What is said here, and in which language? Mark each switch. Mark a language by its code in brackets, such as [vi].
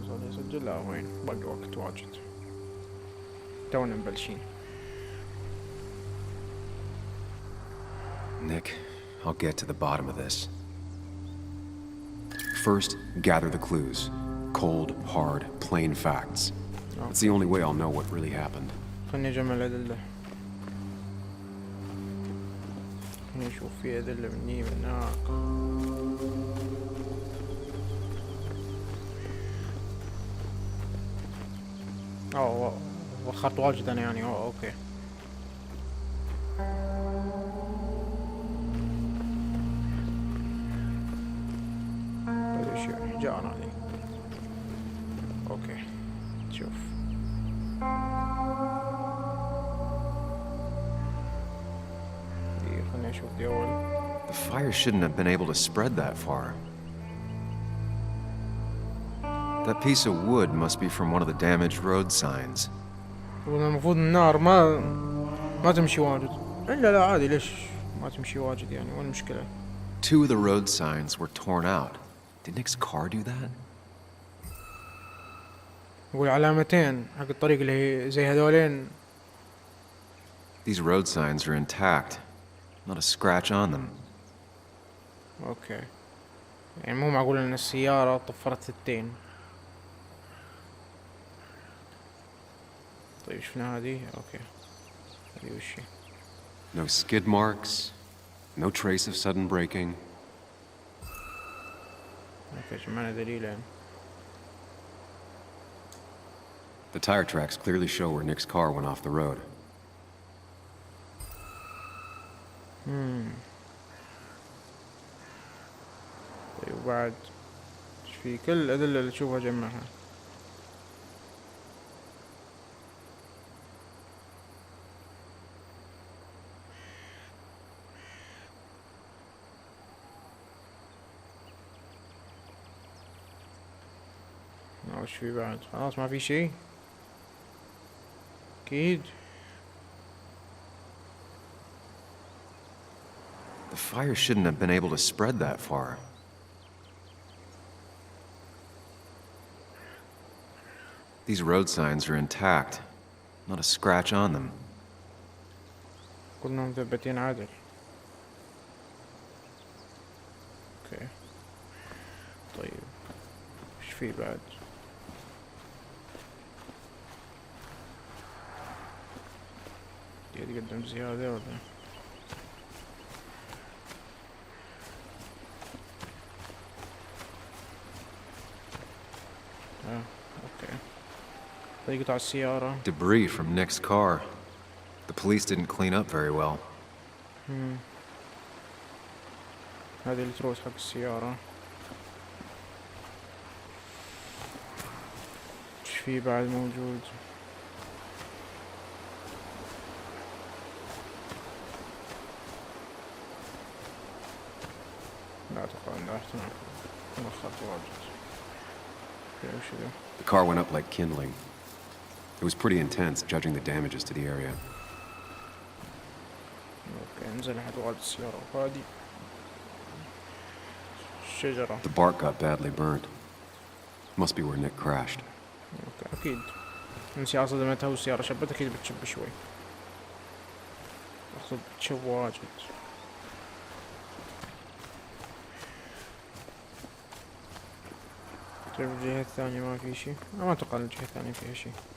[ar] يسجل لا وين باقي وقت واجد، تونا مبلشين. [en] Nick, I'll get to the bottom of this. First, gather the clues. Cold, hard, plain facts. It's the only way I'll know what really happened. [ar] خلني اجمع الأدلة، خلني اشوف في أدلة مني من هناك. وخرت واجد انا يعني. اوكي هذا شيء جاءنا علي. اوكي شوف دي، خلني اشوف دي اول. [en] The fire shouldn't have been able to spread that far. That piece of wood must be from one of the damaged road signs. [ar] المفروض النار ما تمشي واجد. لا عادي، ليش ما تمشي واجد يعني، وين المشكلة؟ [en] Two of the road signs were torn out. Did Nick's car do that? [ar] يقول علامتين حق الطريق اللي هي زي هذولين. [en] These road signs are intact. Not a scratch on them. [ar] اوكي يعني مو معقول ان السيارة طفرت ثنتين. طيب شفنا هذه. اوكي هذه وش هي؟ [en] No skid marks. No trace of sudden braking. [ar] اوكي جمعنا دليلين. [en] The tire tracks clearly show where Nick's car went off the road. [ar] طيب وبعد ايش في؟ كل الأدلة اللي تشوفها جمعها. ايش في بعد؟ خلاص ما في شيء اكيد. [en] The fire shouldn't have been able to spread that far. These road signs are intact. Not a scratch on them. [ar] كلهم مثبتين عادل. اوكي طيب ايش في بعد؟ يتقدم زيادة ولا؟ اوكي طريقة على السيارة. [en] Debris from Nick's car. The police didn't clean up very well. [ar] هذه التروس حق السيارة. ايش في بعد موجود؟ لا أتوقع إنه احتمال مؤخرت واجد. وش ذا؟ [en] The car went up like kindling. It was pretty intense, judging the damages to the area. [ar] اوكي انزل لحد واجد السيارة وهادي الشجرة. [en] The bark got badly burnt. Must be where Nick crashed. [ar] اوكي اكيد السيارة صدمتها والسيارة شبت اكيد بتشب شوي. اقصد تشب واجد. طيب الجهة الثانية ما في شي. ما اتوقع الجهة الثانية فيها شي.